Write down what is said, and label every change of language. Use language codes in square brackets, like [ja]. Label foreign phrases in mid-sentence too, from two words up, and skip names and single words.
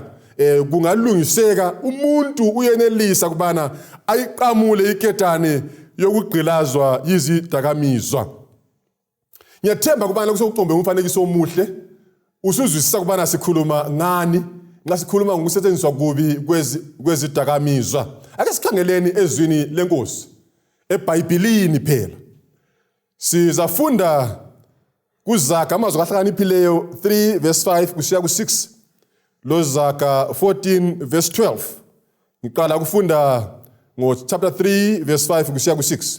[nd] Kungalungiseka umuntu uyenelisa kubana ayiqamule iketane yokugqilazwa yizidakamizwa. Ngiyathemba kubana kusokucombe umfanekiso omuhle usuzwisisa kubana sikhuluma ngani nxa sikhuluma ngokusetshenziswa kubi kwezidakamizwa. Ake sikhangeleni ezwini lenkosi eBhayibhelini phela. Sizafunda kuZaga amazwi ahlakaniphileyo 3 verse 5 kusiya ku6 loZaga 14 verse 12. Ngiqala kufunda chapter 3 verse 5 kusiya ku6.